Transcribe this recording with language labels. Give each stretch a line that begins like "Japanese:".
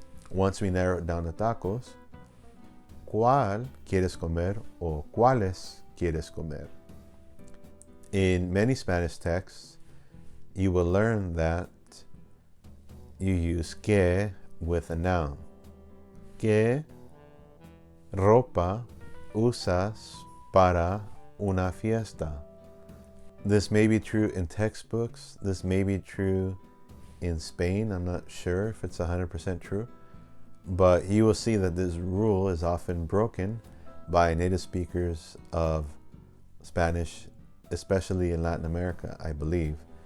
English: Once we narrow it down to tacos,
Spanish: ¿cuál quieres comer? O ¿cuáles quieres comer?
English: In many Spanish texts, you will learn that you use que with a noun.
Spanish: ¿Qué ropa usas para una fiesta?
English: This may be true in textbooks. This may be true in Spain. I'm not sure if it's 100% true. But you will see that this rule is often broken by native speakers of Spanish, especially in Latin America, I believe.